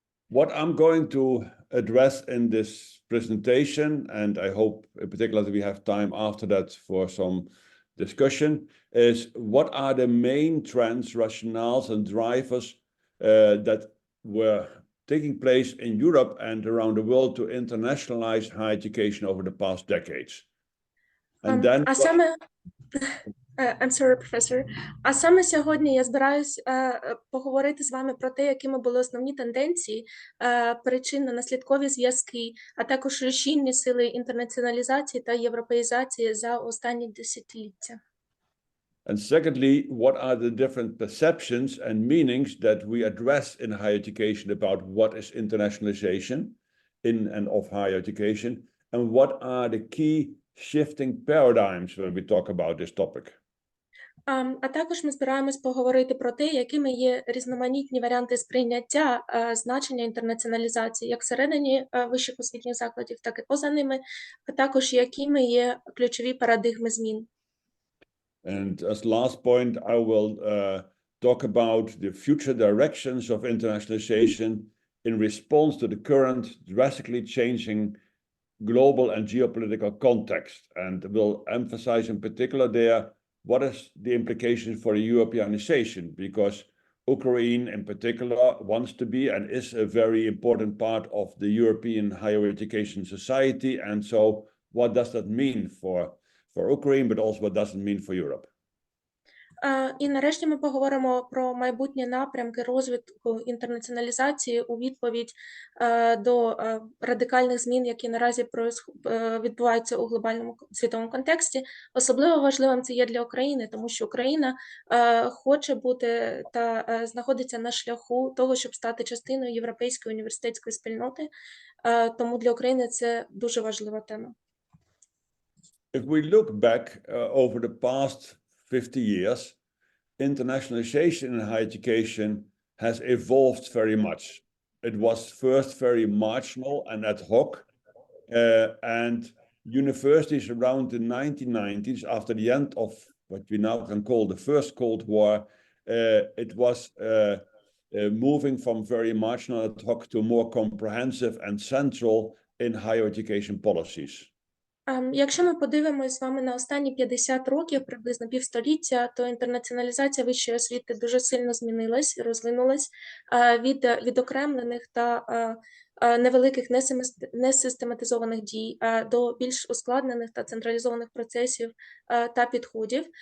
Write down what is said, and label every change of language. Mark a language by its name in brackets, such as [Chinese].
[English] What I'm going to address in this presentation, and I hope in particular that we have time after that for some discussion, is what are the main trends, rationales, and drivers that were taking place in Europe and around the world to internationalize higher education over the past decades. And then... I'm sorry, professor. [Ukrainian] А саме сьогодні я збираюсь поговорити з вами про те, якими були основні тенденції, причинно-наслідкові зв'язки, а також рушійні сили інтернаціоналізації та європеїзації за останні десятиліття. [English] And secondly, what are the different perceptions and meanings that we address in higher education about what is internationalization in and of higher education, and what are the key shifting paradigms when we talk about this topic. [Ukrainian] А також ми збираємось поговорити про те, якими є різноманітні варіанти сприйняття значення інтернаціоналізації як всередині вищих освітніх закладів, так і поза ними, а також якими є ключові парадигми змін. [English] And as last point, I will talk about the future directions of internationalization in response to the current drastically changing global and geopolitical context, and will emphasize in particular there what is the implication for Europeanization, because Ukraine in particular wants to be and is a very important part of the European higher education society. And so what does that mean for Ukraine, but also what does it mean for Europe? [Ukrainian] І нарешті ми поговоримо про майбутні напрямки розвитку інтернаціоналізації у відповідь до радикальних змін, які наразі відбуваються у глобальному світовому контексті. Особливо важливим це є для України, тому що Україна хоче бути та знаходиться на шляху того, щоб стати частиною європейської університетської спільноти. Тому для України це дуже важлива тема. [English] If we look back over the past 50 years, internationalization in higher education has evolved very much. It was first very marginal and ad hoc, and universities around the 1990s, after the end of what we now can call the First Cold War, it was moving from very marginal ad hoc to more comprehensive and central in higher education policies. [Ukrainian] Якщо ми подивимось з вами на останні 50 років, приблизно півстоліття, то інтернаціоналізація вищої освіти дуже сильно змінилась, розвинулась від відокремлених та невеликих несистематизованих дій до більш ускладнених та централізованих процесів та підходів.